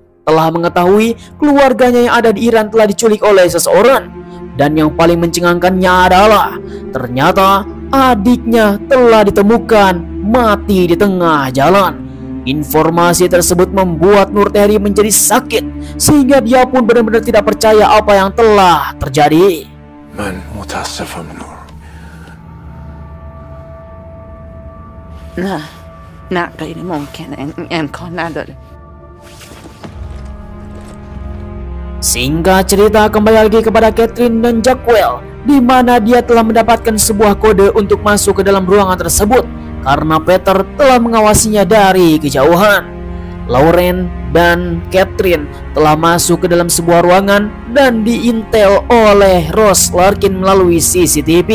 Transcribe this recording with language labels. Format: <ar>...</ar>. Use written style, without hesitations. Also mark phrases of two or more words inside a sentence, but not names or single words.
<id>Telah mengetahui keluarganya yang ada di Iran telah diculik oleh seseorang. Dan yang paling mencengangkannya adalah ternyata adiknya telah ditemukan mati di tengah jalan. Informasi tersebut membuat Nur Terry menjadi sakit, sehingga dia pun benar-benar tidak percaya apa yang telah terjadi.</id> <fa>Man متاسفم نور. نه غیر ممکنه امکان نداره.</fa> <id>Singkat cerita, kembali lagi kepada Catherine dan Jackwell, di mana dia telah mendapatkan sebuah kode untuk masuk ke dalam ruangan tersebut karena Peter telah mengawasinya dari kejauhan. Lauren dan Catherine telah masuk ke dalam sebuah ruangan dan diintel oleh Rose Larkin melalui CCTV.</id>